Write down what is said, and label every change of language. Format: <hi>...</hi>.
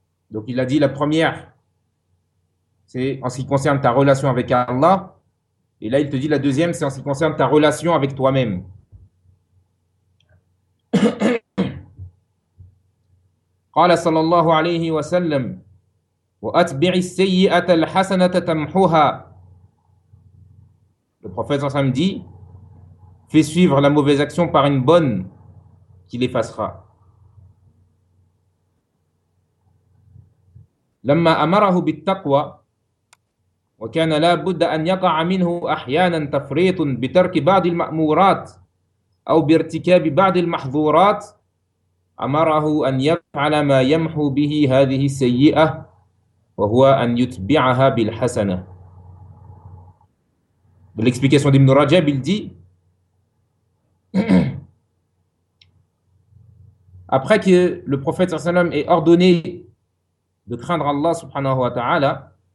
<fr>Donc il a dit la première, c'est en ce qui concerne ta relation avec Allah. Et là, il te dit la deuxième, c'est en ce qui concerne ta relation avec toi-même.</fr> <ar>قال صلى الله عليه وسلم واتبع السيئه الحسنه تمحوها.</ar> <fr>Le prophète</fr> <ar>صلى الله عليه وسلم</ar> <fr>dit fais suivre la mauvaise action par une bonne qui l'effacera.</fr> <ar>لما امره بالتقوى وكان لا بد ان يقع منه احيانا تفريط بترك بعض المامورات او بارتكاب بعض المحظورات أمره أن يفعل ما يمحو به هذه السيئة وهو أن يتبعها بالحسنة.</ar> <fr>De l'explication d'Ibn Rajab, il dit après que le prophète sallallahu alayhi wa sallam ait ordonné de craindre Allah subhanahu wa ta'ala,</fr>